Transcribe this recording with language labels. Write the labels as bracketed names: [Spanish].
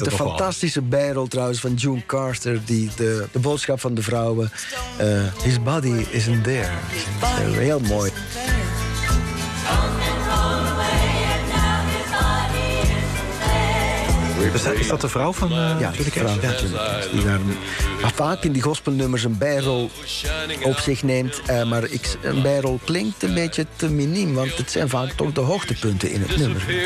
[Dutch] met de fantastische bijrol trouwens van June Carter, die de boodschap van de vrouwen. [English] His body isn't there. [Dutch] Heel mooi. [English] Something's on the way and now his body isn't [Dutch] Is dat de vrouw van Johnny Cash? Ja, de vrouw. Ja. Die daar vaak in die gospelnummers een bijrol op zich neemt. Maar een bijrol klinkt een beetje te miniem, want het zijn vaak toch de hoogtepunten in het nummer.